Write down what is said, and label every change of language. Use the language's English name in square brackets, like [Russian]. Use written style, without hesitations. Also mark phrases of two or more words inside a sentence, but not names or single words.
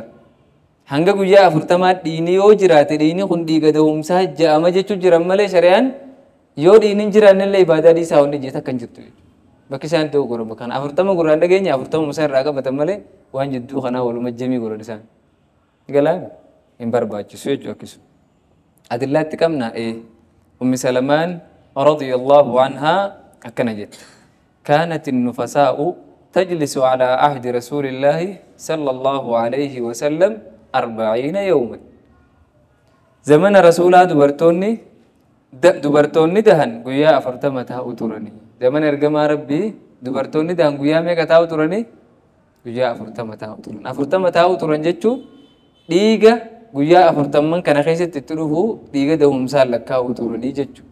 [Oromo] Hanga guyyaa 40 dhiinni yoo jiraate dhiinni kun dhiiga da'umsaa jedhama jechuun jiran malee shari'aan yoo dhiinni hin jiraanne illee ibaadaa dhiisaa wanni jeeta kan jirtu jechuudha. Bakki isaan ta'u godhama kan 40 gurraan dhageenya 40 musaa irraa qabatan malee waan jidduu kanaa waluma jamii godhan isaan. Galaan hin barbaachisu jechuudha akkasuma. Adillaatti qabna Ummi Salamaan [Arabic] رضي الله عنها [Oromo] akkana jette. [Arabic] كانت النفساء تجلس على عهد رسول الله صلى الله عليه وسلم 40 يوما. زمن رسولا [Oromo] dubartoonni dahan guyyaa 40 taa'u turani. Zaman ergamaa rabbii dubartoonni dahan guyyaa meeqa taa'u turani? Guyyaa 40 taa'u turan. 40 taa'u turan jechuun dhiiga guyyaa 40 kana keessatti itti dhufu dhiiga da'umsaa lakkaa'u turanii jechuudha.